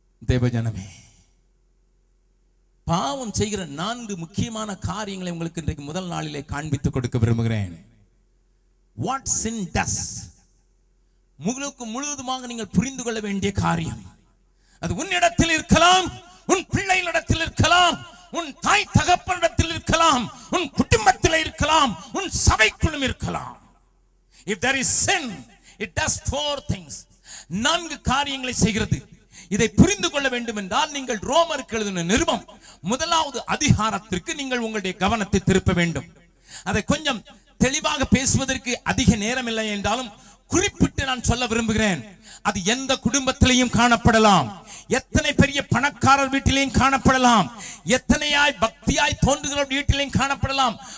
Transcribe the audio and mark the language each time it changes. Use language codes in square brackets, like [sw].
[ta] தேவஜனமே, பாவம் செய்கிற 4 முக்கியமான காரியங்களை உங்களுக்கு இன்றைக்கு முதல் நாளிலே காண்பித்துக் கொடுக்க விரும்புகிறேன். [en] What sin does? [ta] முழுவதுமாக நீங்கள் புரிந்து கொள்ள வேண்டிய காரியம். அது உன்னிடத்தில் இருக்கலாம், உன் பிள்ளைகளிடத்தில் இருக்கலாம், உன் தாய் தகப்பனிடத்தில் இருக்கலாம், உன் குடும்பத்தில் இருக்கலாம், உன் சபைக்குள்ளும் இருக்கலாம். [en] If there is sin, it does 4 things. [ta] 4 காரியங்களை செய்கிறது. இதை புரிந்து கொள்ள வேண்டும் என்றால் நீங்கள் ரோமருக்கு எழுதின நிருபம் 1வது அதிகாரத்திற்கு நீங்கள் உங்களுடைய கவனத்தை திருப்ப வேண்டும். அதை கொஞ்சம் தெளிவாக பேசுவதற்கு அதிக நேரம் இல்லை என்றாலும் குறிப்பிட்டு நான் சொல்ல விரும்புகிறேன். அது எந்த குடும்பத்திலையும் காணப்படலாம், எத்தனை பெரிய பணக்காரர் வீட்டிலையும் காணப்படலாம், எத்தனையாய் பக்தியாய் தோன்றுகிற வீட்டிலையும் காணப்படலாம்.